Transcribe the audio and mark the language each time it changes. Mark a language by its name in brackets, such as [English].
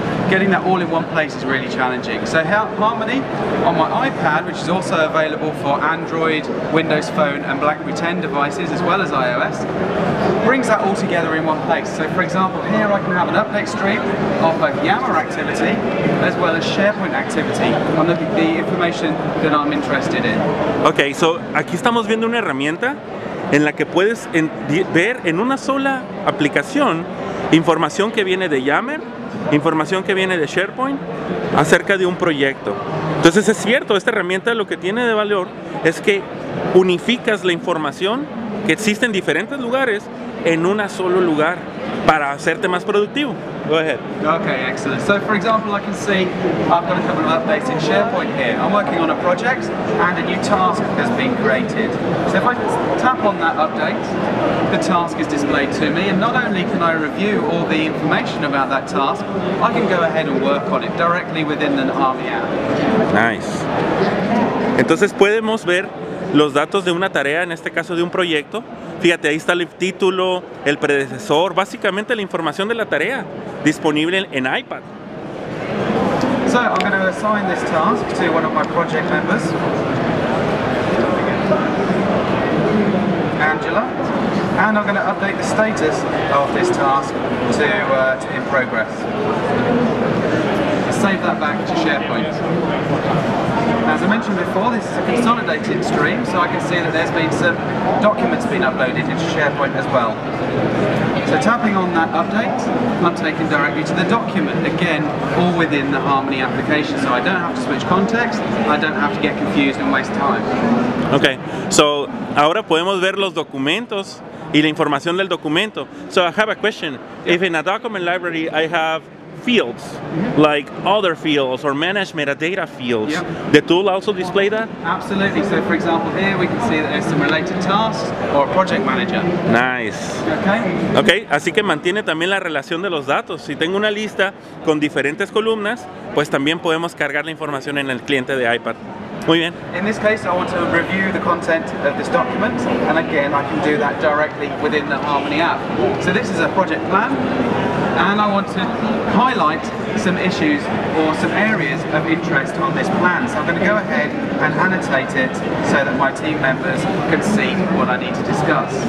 [English] Getting that all in one place is really challenging. So Harmony, on my iPad, which is also available for Android, Windows Phone and BlackBerry 10 devices, as well as iOS, brings that all together in one place. So for example, here I can have an update stream of both Yammer activity as well as SharePoint activity on the information that I'm interested in. Ok, so [Spanish] aquí estamos viendo una herramienta en la que puedes ver en una sola aplicación información que viene de Yammer, información que viene de SharePoint acerca de un proyecto. Entonces es cierto, esta herramienta lo que tiene de valor es que unificas la información que existe en diferentes lugares en un solo lugar para hacerte más productivo. [English] Go ahead. Okay, excellent. So for example, I can see I've got a couple of updates in SharePoint here. I'm working on a project and a new task has been created. So if I tap on that update, the task is displayed to me, and not only can I review all the information about that task, I can go ahead and work on it directly within the Harmony app. Nice. [Spanish] Entonces podemos ver los datos de una tarea, en este caso de un proyecto. Fíjate, ahí está el título, el predecesor, básicamente la información de la tarea disponible en iPad. [English] So I'm going to assign this task to one of my project members, Angela, and I'm going to update the status of this task to in progress. Save that back to SharePoint. As I mentioned before, this is a consolidated stream, so I can see that there's been some documents being uploaded into SharePoint as well. So tapping on that update, I'm taken directly to the document, again, all within the Harmony application, so I don't have to switch context, I don't have to get confused and waste time. Okay, so [Spanish] ahora podemos ver los documentos y la información del documento. [English] So I have a question. If in a document library I have fields, like other fields or managed metadata fields, the tool also display that? Absolutely. So for example here we can see that there's some related tasks or a project manager. Nice. [Spanish] Okay, así que mantiene también la relación de los datos. Si tengo una lista con diferentes columnas, pues también podemos cargar la información en el cliente de iPad. Muy bien. [English] In this case, I want to review the content of this document, and again, I can do that directly within the Harmony app. So this is a project plan, and I want to highlight some issues or some areas of interest on this plan. So I'm going to go ahead and annotate it so that my team members can see what I need to discuss.